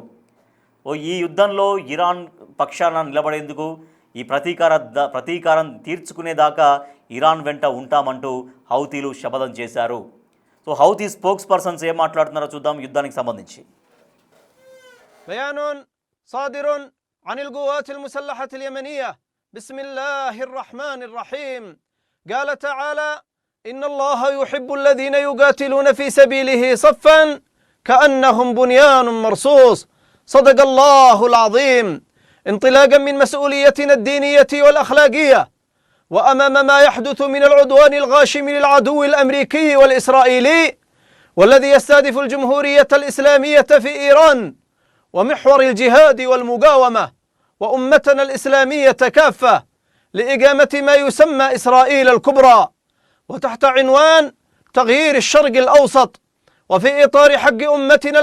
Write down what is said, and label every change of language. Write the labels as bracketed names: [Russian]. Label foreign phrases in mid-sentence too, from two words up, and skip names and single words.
[Telugu] ఈ యుద్ధంలో ఇరాన్ పక్షాన నిలబడేందుకు, ఈ ప్రతీకారం తీర్చుకునేదాకా ఇరాన్ వెంట ఉంటామంటూ హౌతీలు శపథం చేశారు. సో హౌతీ స్పోక్స్ పర్సన్స్ ఏం మాట్లాడుతున్నారో చూద్దాం యుద్ధానికి సంబంధించి. [Arabic] بيان صادر عن القوات المسلحة اليمنية بسم الله الرحمن الرحيم قال تعالى إن الله يحب الذين يقاتلون في سبيله صفا كأنهم بنيان مرصوص. صدق الله العظيم. انطلاقا من مسؤوليتنا الدينية والأخلاقية وأمام ما يحدث من العدوان الغاشم للعدو الأمريكي والإسرائيلي والذي يستهدف الجمهورية الإسلامية في إيران ومحور الجهاد والمقاومة وأمتنا الإسلامية كافة لإقامة ما يسمى إسرائيل الكبرى وتحت عنوان تغيير الشرق الأوسط، وفي إطار حق أمتنا